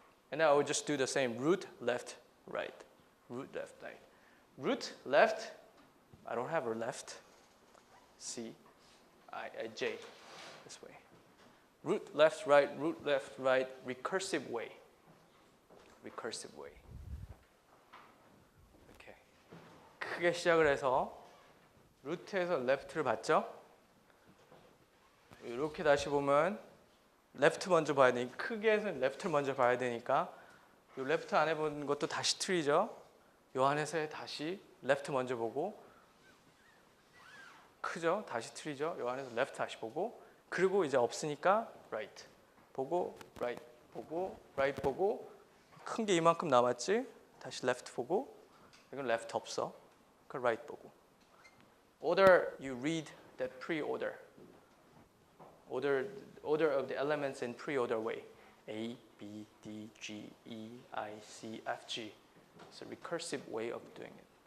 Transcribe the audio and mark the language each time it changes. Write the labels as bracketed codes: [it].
[en] And then I will just do the same, root, left, right, root, left, right. Root, left, I don't have a left, C, J, this way. Root, left, right, recursive way. Recursive way. [ko] 이렇게 크게 시작을 해서 루트에서 레프트를 봤죠? 이렇게 다시 보면 레프트 먼저 봐야 되니까 크게 해서 레프트를 먼저 봐야 되니까 이 레프트 안 해본 것도 다시 트리죠. 이 안에서 다시 레프트 먼저 보고 크죠? 다시 트리죠. 이 안에서 레프트 다시 보고 그리고 이제 없으니까 right 보고 right 보고 right 보고 큰 게 이만큼 남았지? 다시 left 보고 이건 left 없어. 그 right 보고. [en] Order you read that pre-order. Order of the elements in pre-order way. A, B, D, G, E, I, C, F, G. It's a recursive way of doing it.